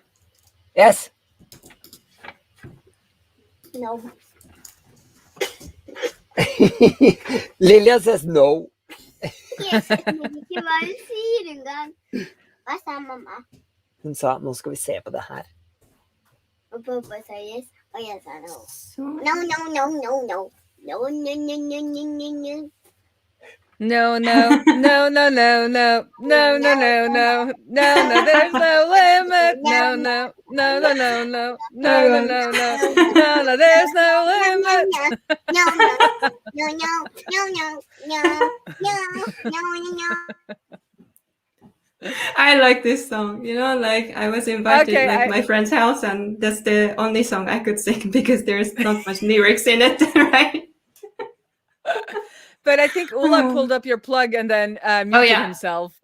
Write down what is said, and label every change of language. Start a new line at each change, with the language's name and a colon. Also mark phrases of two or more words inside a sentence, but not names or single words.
English: Yes. No. Lillian says no. Yes,
Norwegian: ikke bare sier engang. Hva sa mamma? Hun sa, nå skal vi se på det her. Og pappa sa yes, og jeg sa no.
English: No, no, no, no, no. No, no, no, no, no, no, no. No, no, no, no, no, no, no, no, no, no, no, there's no limit. No, no, no, no, no, no, no, no, no, no, no, there's no limit. No, no, no, no, no, no, no, no. I like this song. Like I was invited my friend's house, and that's the only song I could sing because there's not much lyrics in it, right? But I think Ola pulled up your plug and then muted himself.